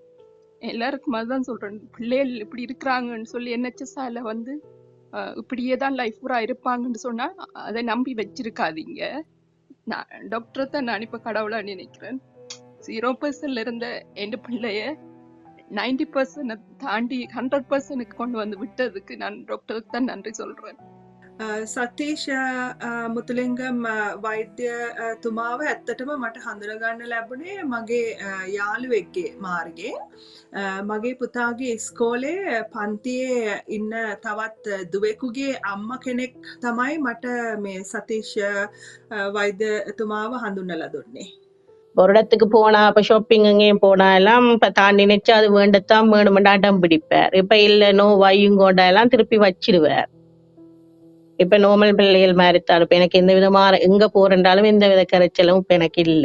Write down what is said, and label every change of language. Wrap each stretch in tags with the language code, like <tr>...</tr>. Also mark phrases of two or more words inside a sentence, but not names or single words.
<ta>எல்லாருக்கும் அதுதான் சொல்றேன், பிள்ளைகள் இப்படி இருக்கிறாங்கன்னு சொல்லி NHSல வந்து இப்படியே தான் லைஃப் பூரா இருப்பாங்கன்னு சொன்னா அதை நம்பி வச்சிருக்காதீங்க. நான் டாக்டர் தான் நான் இப்ப கடவுளா நினைக்கிறேன். 0% இருந்த என் பிள்ளைய 90% தாண்டி 100% கொண்டு வந்து விட்டதுக்கு நான் டாக்டருக்கு தான் நன்றி சொல்றேன்.</ta> <si>සතීෂ මුතුලිංගම් වෛද්‍යතුමාව ඇත්තටම මට හඳුනගන්න ලැබුණේ මගේ යාළුවෙක්ගේ මාර්ගයේ. මගේ පුතාගේ ඉස්කෝලේ පන්තියේ ඉන්න තවත් දුවෙකුගේ අම්ම කෙනෙක් තමයි මට මේ සතීෂ වෛද්‍යතුමාව හඳුන්වලා දුන්නේ.</si> <ta>ஒரு இடத்துக்கு போனா இப்ப ஷாப்பிங் எங்கேயும் போனா எல்லாம் இப்ப தான் நினைச்சா அது வேண்டத்தான் வேணுமெண்டா அடம் பிடிப்பார். இப்ப இல்ல நோ வையுங்கோண்டா எல்லாம் திருப்பி வச்சிடுவார். இப்ப நார்மல் பிள்ளைகள் மாதிரி தான். இப்ப எனக்கு எந்த விதமான எங்க போறேன்றாலும் எந்த வித கரைச்சலும் இப்ப எனக்கு இல்ல.</ta>